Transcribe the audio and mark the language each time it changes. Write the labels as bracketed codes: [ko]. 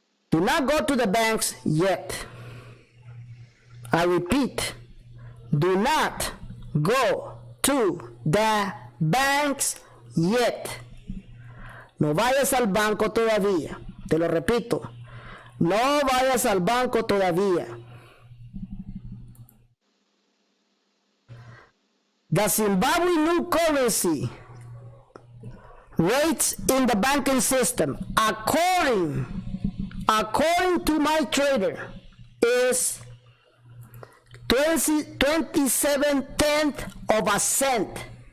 [en] Do not go to the banks yet. I repeat, do not go to the banks yet. [es] No vayas al banco todavía. Te lo repito, no vayas al banco todavía. [en] The Zimbabwe new currency rates in the banking system, according to my trader, is 27/10 of a cent.